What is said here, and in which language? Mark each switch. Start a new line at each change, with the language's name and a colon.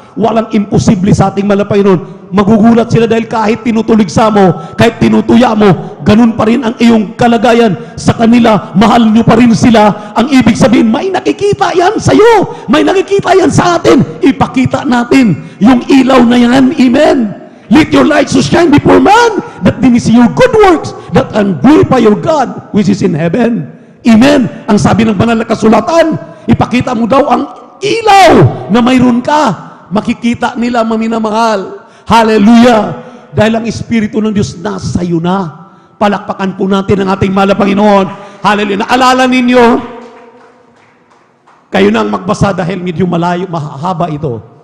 Filipino: Walang imposible sa ating mahal na Panginoon. Magugulat sila dahil kahit tinutuligsa mo, kahit tinutuya mo, ganun pa rin ang iyong kalagayan sa kanila. Mahal nyo pa rin sila. Ang ibig sabihin, may nakikita yan sa iyo. May nakikita yan sa atin. Ipakita natin yung ilaw na yan. Amen.
English: Let your light so shine before man, that they may see your good works, that and glorify your God, which is in heaven.
Filipino: Amen. Ang sabi ng banal na kasulatan, ipakita mo daw ang ilaw na mayroon ka. Makikita nila, maminamahal. Hallelujah! Dahil ang Espiritu ng Diyos nasa iyo na. Palakpakan po natin ang ating mahal na Panginoon. Hallelujah! Naalala ninyo, kayo na ang magbasa dahil medyo malayo, mahaba ito.